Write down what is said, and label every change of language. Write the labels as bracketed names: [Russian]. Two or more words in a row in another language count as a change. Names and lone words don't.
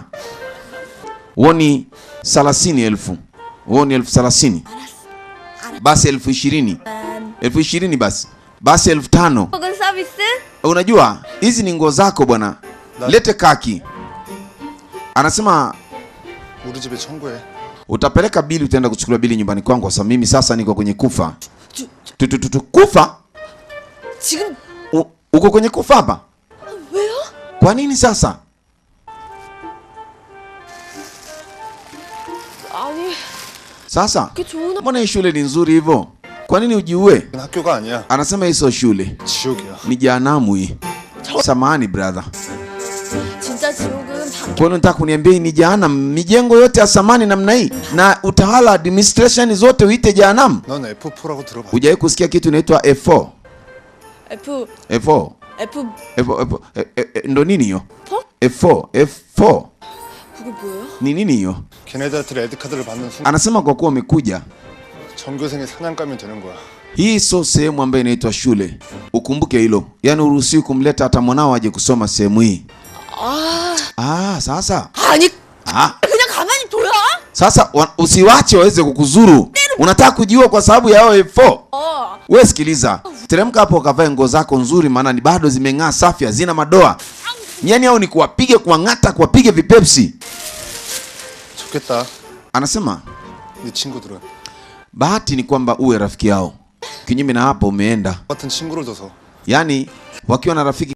[Swahili] Woni 30,000. Woni 30,000. Basi 20,000. 20,000 basi. Basi 5,000. Unajua, hizi ni nguo zako bwana. Lete kaki. Anasema [Korean] 우리 집에 청구해. [Swahili] Utapeleka bili, utaenda kuchukua bili nyumbani kwangu, kwa sababu mimi sasa niko kwenye kufa. Kufa? [Korean] 지금 [Swahili] Uko kwenye kufa hapa? [Korean] 왜요? [Swahili] Kwa nini sasa? [Korean] 아니, [Swahili] Sasa [Korean] 그게 좋은 [Swahili] mbona hii shule ni nzuri hivyo? Kwa nini ujiue? [Korean] 학교가 아니야. [Swahili] Anasema hii sio shule, [Korean] 지옥이야. [Swahili] ni jehanamu hii. Samahani brother. [Korean] 진짜 지옥은 [Swahili] Kwa nini unataka kuniambia ni jehanamu? Mijengo yote ya samani namna hii na utawala administration zote uite jehanamu? [Korean] 넌 F4라고 들어봐. [Swahili] Hujawahi kusikia kitu inaitwa F4? F4. Ndo nini hiyo? F4. [Korean] 그게 뭐예요? [Swahili] Ni nini hiyo? [Korean] 걔네들한테 레드카드를 받는 순간 [Swahili] Anasema kwa kuwa umekuja, [Korean] 전교생의 사냥감이 되는 거야. [Swahili] hii sio sehemu ambayo inaitwa shule. Ukumbuke hilo. Yaani uruhusiwi kumleta hata mwanao aje kusoma sehemu hii. Sasa. [Korean] 아니, 그냥 가만히 둬요? [Swahili] Sasa usiwache waweze kukuzuru. Unataka kujiua kwa sababu ya F4? Wewe sikiliza. Teremka hapo ukavae nguo zako nzuri, maana ni bado zimeng'aa safi, hazina madoa. Nyani hao ni kuwapige, kuangata, kuwapige vipepsi. [Korean] 좋겠다. [Swahili] Anasema [Korean] 네 친구들은 [Swahili] bahati ni kwamba uwe rafiki yao. Kinyume na hapo umeenda. [Korean] 같은 친구를 둬서 [Swahili] Yaani wakiwa na rafiki